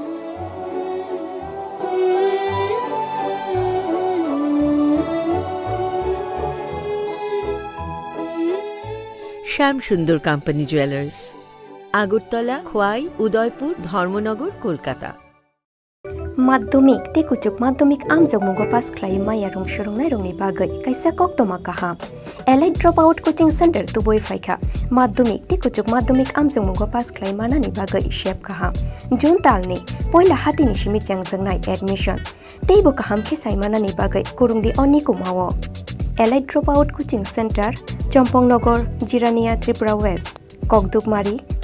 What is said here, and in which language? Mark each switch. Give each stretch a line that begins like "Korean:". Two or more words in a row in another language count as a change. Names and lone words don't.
Bangla: শ্যাম সুন্দর কোম্পানি জুয়েলার্স, আগরতলা, খোয়াই, উদয়পুর, ধর্মনগর, কলকাতা।
Kok Borok: माध्यमिक ते कुचुक माध्यमिक आमजोग मुगो पास क्लाइ माया रंग सुरंगनाय रंगनि बागै कायसा कक्तमा काहाम एलाइट ड्रप आउट कोचिंग सेंटर तुबोय फायखा माध्यमिक ते कुचुक माध्यमिक आमजोग मुगो पास क्लाइ मानानि बागै शेप काहाम जुन तालनि पहिला हातिनि सिमि चांजोंनाय एडमिशन तेबो काहाम खेसाय मानानि बागै कुरुंगदि अनि कुमावो एलाइट ड्रप आउट कोचिंग सेंटर चम्पंगनगर जिरानिया त्रिपुरा वेस्ट ककदुकमारी